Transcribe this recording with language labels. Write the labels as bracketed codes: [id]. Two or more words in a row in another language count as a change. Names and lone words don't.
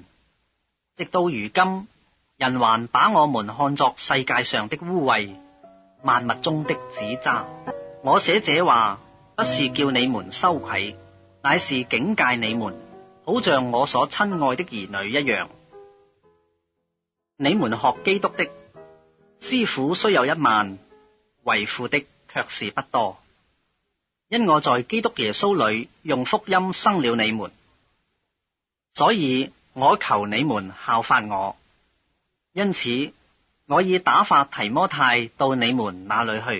[zh] 直到如今，人還把我們看作世界上的污穢，萬物中的紙渣。我寫這話，不是叫你們羞愧，乃是警戒你們，好像我所親愛的兒女一樣。你們學基督的，師傅雖有1萬，為父的卻是不多。因我在基督耶穌裏用福音生了你們，所以我求你們效法我。因此，我已打發提摩太到你們那裏去。